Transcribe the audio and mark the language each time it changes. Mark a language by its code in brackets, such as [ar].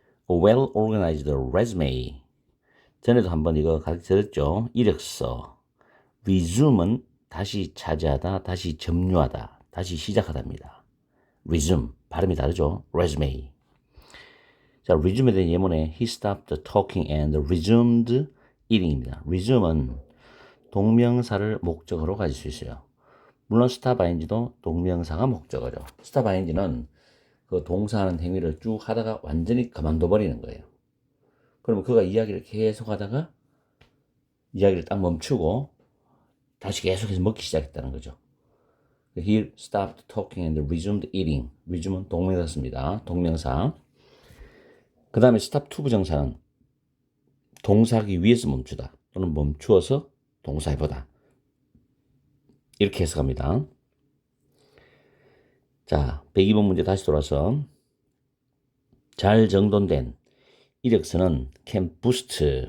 [en] A well-organized resume. [ko] 전에도 한번 이거 가르쳐드렸죠. 이력서. resume은 다시 차지하다, 다시 점유하다, 다시 시작하다입니다. resume, 발음이 다르죠. resume. 자, resume에 대한 예문에 he stopped talking and resumed eating 입니다. resume은 동명사를 목적어로 가질 수 있어요. 물론 stop ing도 동명사가 목적어죠. stop ing는 그 동사하는 행위를 쭉 하다가 완전히 그만둬 버리는 거예요. 그러면 그가 이야기를 계속 하다가 이야기를 딱 멈추고 다시 계속해서 먹기 시작했다는 거죠. [en] He stopped talking and resumed eating. [ko] resume은 동명사입니다. 동명사. 그 다음에 stop to 부정사는 동사하기 위해서 멈추다 또는 멈추어서 동사해보다, 이렇게 해석합니다. 자, 102번 문제 다시 돌아서 잘 정돈된 이력서는 can boost.